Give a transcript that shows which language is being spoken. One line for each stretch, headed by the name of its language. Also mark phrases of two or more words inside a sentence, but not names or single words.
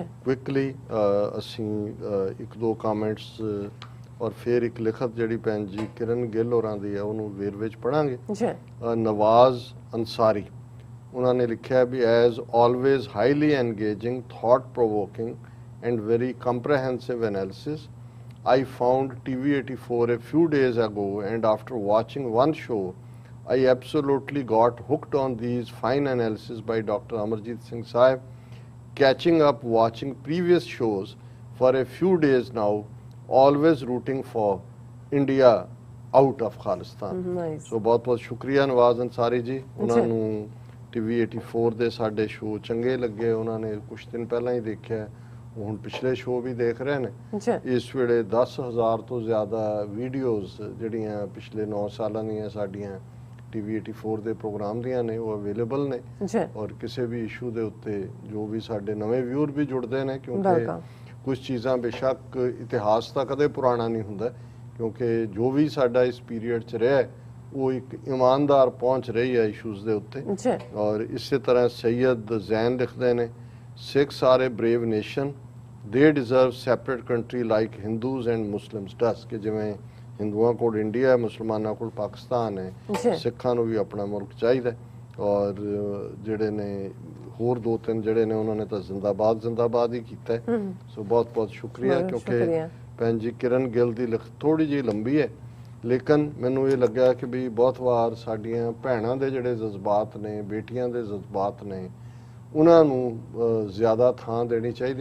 Punjabi: ਕੁਇਕਲੀ। ਅਸੀਂ ਇੱਕ ਦੋ ਕਾਮੈਂਟਸ ਔਰ ਫਿਰ ਇੱਕ ਲਿਖਤ ਜਿਹੜੀ ਭੈਣ ਜੀ ਕਿਰਨ ਗਿੱਲ ਹੋਰਾਂ ਦੀ ਹੈ ਉਹਨੂੰ ਵੇਰਵੇ 'ਚ ਪੜਾਂਗੇ ਜੀ।
English: ਨਵਾਜ਼ ਅੰਸਾਰੀ
Punjabi: ਉਹਨਾਂ ਨੇ ਲਿਖਿਆ ਵੀ
English: as always highly engaging, thought provoking and very comprehensive analysis. I found TV84 a few days ago, and after watching one show, I absolutely got hooked on these fine analysis by Dr. Amarjeet Singh Sahib. Catching up, watching previous shows for a few days now, always rooting for India out of Khalistan. Nice.
Hindi: So बहुत बहुत शुक्रिया नवाज अंसारी जी।
Punjabi: उन्होंने TV84 ਦੇ ਸਾਡੇ ਸ਼ੋਅ ਚੰਗੇ ਲੱਗੇ, ਉਹਨਾਂ ਨੇ ਕੁਝ ਦਿਨ ਪਹਿਲਾਂ ਹੀ ਦੇਖਿਆ, ਹੁਣ ਪਿਛਲੇ ਸ਼ੋਅ ਵੀ ਦੇਖ ਰਹੇ ਨੇ। ਇਸ ਵੇਲੇ 10,000 ਤੋਂ ਜ਼ਿਆਦਾ ਵੀਡੀਓਜ਼ ਜਿਹੜੀਆਂ ਪਿਛਲੇ 9 ਸਾਲਾਂ ਦੀਆਂ ਸਾਡੀਆਂ TV84 ਦੇ ਪ੍ਰੋਗਰਾਮ ਦੀਆਂ ਨੇ ਉਹ ਅਵੇਲੇਬਲ ਨੇ। ਔਰ ਕਿਸੇ ਵੀ ਇਸ਼ੂ ਦੇ ਉੱਤੇ ਜੋ ਵੀ ਸਾਡੇ ਨਵੇਂ ਵਿਊਅਰ ਵੀ ਜੁੜਦੇ ਨੇ, ਕਿਉਂਕਿ ਕੁਝ ਚੀਜ਼ਾਂ ਬੇਸ਼ੱਕ ਇਤਿਹਾਸ ਤਾਂ ਕਦੇ ਪੁਰਾਣਾ ਨਹੀਂ ਹੁੰਦਾ, ਕਿਉਂਕਿ ਜੋ ਵੀ ਸਾਡਾ ਇਸ ਪੀਰੀਅਡ 'ਚ ਰਿਹਾ ਉਹ ਇੱਕ ਇਮਾਨਦਾਰ ਪਹੁੰਚ ਰਹੀ ਹੈ ਇਸ਼ੂਜ਼ ਦੇ ਉੱਤੇ। ਔਰ ਇਸੇ ਤਰ੍ਹਾਂ ਸੈਯਦ ਜ਼ੈਨ ਲਿਖਦੇ ਨੇ,
English: Sikhs are a brave nation. They deserve separate country like Hindus and Muslims does.
Punjabi: ਕਿ ਜਿਵੇਂ ਹਿੰਦੂਆਂ ਕੋਲ ਇੰਡੀਆ ਹੈ, ਮੁਸਲਮਾਨਾਂ ਕੋਲ ਪਾਕਿਸਤਾਨ ਹੈ, ਸਿੱਖਾਂ ਨੂੰ ਵੀ ਆਪਣਾ ਮੁਲਕ ਚਾਹੀਦਾ। ਔਰ ਜਿਹੜੇ ਨੇ ਹੋਰ ਦੋ ਤਿੰਨ ਜਿਹੜੇ ਨੇ ਉਹਨਾਂ ਨੇ ਤਾਂ ਜ਼ਿੰਦਾਬਾਦ ਹੀ ਕੀਤਾ ਹੈ। ਸੋ ਬਹੁਤ ਬਹੁਤ ਸ਼ੁਕਰੀਆ। ਕਿਉਂਕਿ ਭੈਣ ਜੀ ਕਿਰਨ ਗਿੱਲ ਦੀ ਲਿਖਤ ਥੋੜੀ ਜਿਹੀ ਲੰਬੀ ਹੈ, ਲੇਕਿਨ ਮੈਨੂੰ ਇਹ ਲੱਗਾ ਕਿ ਵੀ ਬਹੁਤ ਵਾਰ ਸਾਡੀਆਂ ਭੈਣਾਂ ਦੇ ਜਿਹੜੇ ਜਜ਼ਬਾਤ ਨੇ, ਬੇਟੀਆਂ ਦੇ ਜਜ਼ਬਾਤ ਨੇ, ਉਹਨਾਂ ਨੂੰ ਜ਼ਿਆਦਾ ਥਾਂ ਦੇਣੀ ਚਾਹੀਦੀ।